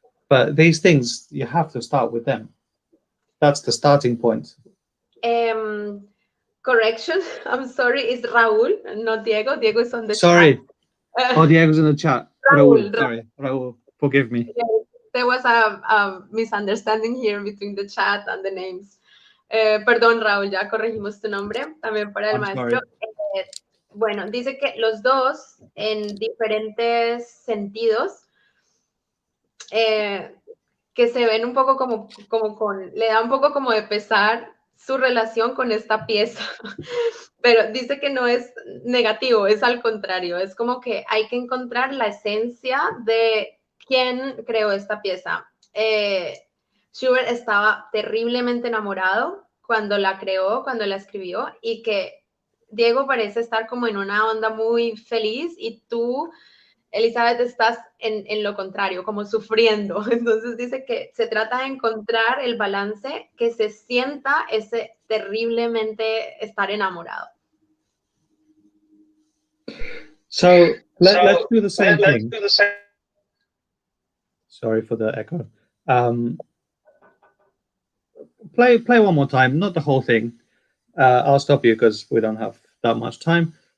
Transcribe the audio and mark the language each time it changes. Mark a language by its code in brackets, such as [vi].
[en] But these things, you have to start with them. That's the starting point. Correction, I'm sorry, it's Raúl, not Diego. Diego is on the Sorry. chat. Oh, Diego's in the chat. Raúl, Sorry, Raúl, forgive me. There was a misunderstanding here between the chat and the names. [es] Perdón, Raúl, ya corregimos tu nombre, también para el maestro. Bueno, dice que los dos, en diferentes sentidos, que se ven un poco le da un poco como de pesar su relación con esta pieza, pero dice que no es negativo, es al contrario, es como que hay que encontrar la esencia de quién creó esta pieza. Schubert estaba terriblemente enamorado cuando la creó, cuando la escribió, y que Diego parece estar como en una onda muy feliz y tú Elizabeth, estás en lo contrario, como sufriendo. Entonces dice que se trata de encontrar el balance que se sienta ese terriblemente estar enamorado. [en] So let's do the same thing. Sorry for the echo. Play one more time, not the whole thing. I'll stop you because we don't have that much time.